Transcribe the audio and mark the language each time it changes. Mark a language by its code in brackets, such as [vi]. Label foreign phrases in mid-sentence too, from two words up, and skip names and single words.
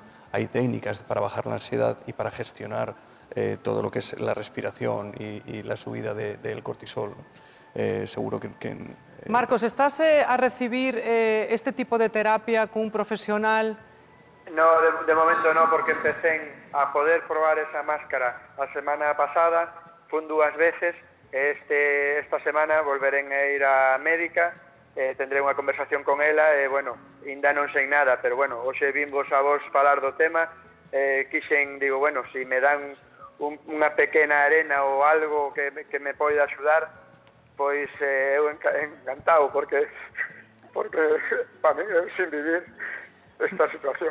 [es] Hay técnicas para bajar la ansiedad y para gestionar todo lo que es la respiración y la subida del cortisol. Seguro que... Marcos, ¿estás a recibir este tipo de terapia con un profesional? No, de momento no, porque empecé a poder probar esa máscara a semana pasada, [gl] fun 2 veces, esta semana volveré a ir a médica, tendré unha conversación con ela, e, bueno, ainda non sei nada, pero, bueno, hoxe vimos a vos falar do tema, quixen, digo, bueno, se me dan unha pequena arena ou algo que me pode axudar, pois eu encantado, porque para mí é sin vivir esta situación.